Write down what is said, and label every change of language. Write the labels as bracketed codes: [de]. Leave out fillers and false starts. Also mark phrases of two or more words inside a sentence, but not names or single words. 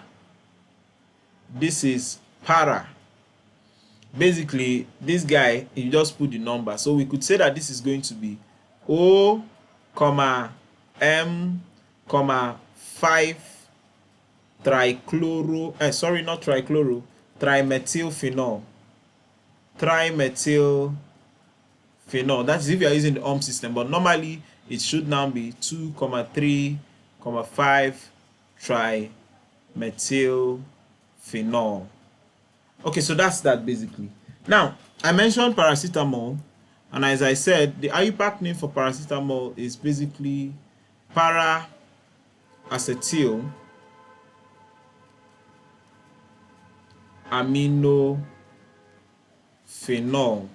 [en] This is para. Basically, this guy, you just put the number. So we could say that this is going to be O, M, 5 trichloro, sorry, not trichloro, trimethylphenol. Trimethylphenol. That is if you are using the ohm system, but normally it should now be 2, 3, 5 trimethylphenol. Okay, so that's that basically. Now, I mentioned paracetamol, and as I said, the IUPAC name for paracetamol is basically para-acetyl aminophenol.